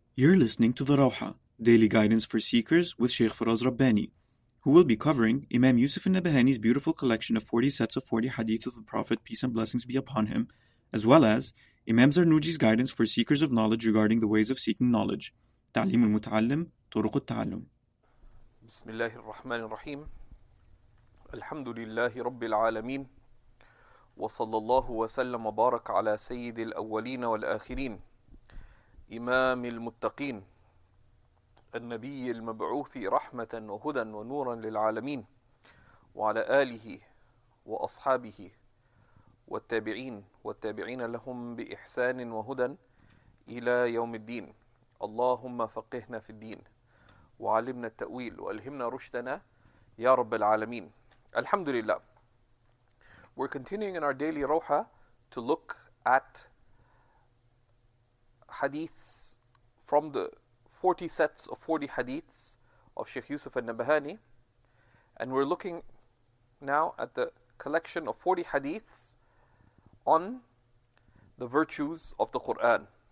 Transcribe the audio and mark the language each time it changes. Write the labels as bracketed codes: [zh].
[en] You're listening to the Rawha, Daily Guidance for Seekers with Shaykh Faraz Rabbani, who will be covering Imam Nabahani's beautiful collection of 40 sets of 40 hadith of the Prophet, peace and blessings be upon him, as well as Imam Zarnuji's guidance for seekers of knowledge regarding the ways of seeking knowledge. [ar] تعليم المتعلم طرق التعلم. بسم الله الرحمن الرحيم الحمد لله رب العالمين وصلى الله وسلم وبارك على سيد الأولين والآخرين إمام المتقين النبي المبعوث رحمة وهدى ونورا للعالمين وعلى آله وأصحابه والتابعين لهم بإحسان وهدى إلى يوم الدين. اللهم فقهنا في الدين وعلمنا التأويل وألهمنا رشدنا يا رب العالمين. Alhamdulillah. [en] We're continuing in our daily roha to look at hadiths from the 40 sets of 40 hadiths of Shaykh Nabahani, and we're looking now at the collection of 40 hadiths on the virtues of the Qur'an.